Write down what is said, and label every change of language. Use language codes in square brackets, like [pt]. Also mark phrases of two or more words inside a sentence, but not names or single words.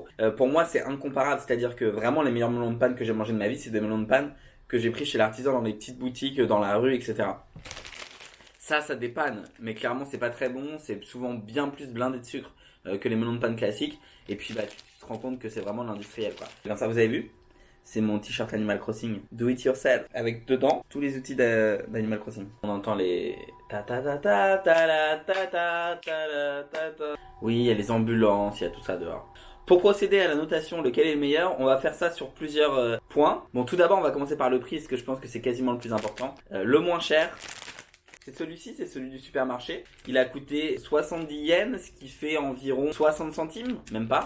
[fr] Pour moi, c'est incomparable. C'est-à-dire que vraiment, les meilleurs melons de panne que j'ai mangé de ma vie, c'est des melons de panne que j'ai pris chez l'artisan dans les petites boutiques, dans la rue, etc. Ça dépanne, mais clairement c'est pas très bon, c'est souvent bien plus blindé de sucre que les melons de panne classiques, et puis bah tu te rends compte que c'est vraiment de l'industriel quoi. Et bien ça vous avez vu, c'est mon t-shirt Animal Crossing, [en] do it yourself, [fr] avec dedans tous les outils d'Animal Crossing. On entend les ta ta ta ta ta la ta ta ta la ta ta. Oui, il y a les ambulances, il y a tout ça dehors. Pour procéder à la notation, lequel est le meilleur, on va faire ça sur plusieurs points. Bon, tout d'abord on va commencer par le prix, parce que je pense que c'est quasiment le plus important. Le moins cher, c'est celui-ci, c'est celui du supermarché. Il a coûté 70 yens, ce qui fait environ 60 centimes, même pas.